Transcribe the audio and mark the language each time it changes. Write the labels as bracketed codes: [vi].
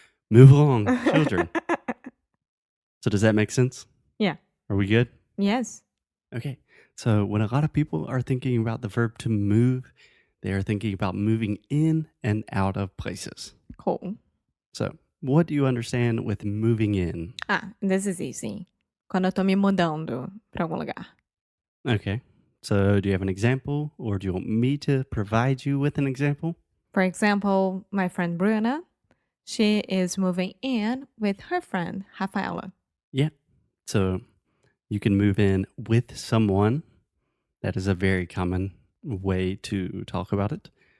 [en] Move along, children. So does that make sense? Yeah. Are we good? Yes. Okay. So when a lot of people are thinking about the verb to move, they are thinking about moving in and out of places. Cool. So what do you understand with moving in? This is easy. [pt] Quando eu tô me mudando para algum lugar. [en] Okay. So do you have an example, or do you want me to provide you with an example? For example, my friend Bruna, she is moving in with her friend Rafaela. Yeah. So you can move in with someone. That is a very common way to talk about it.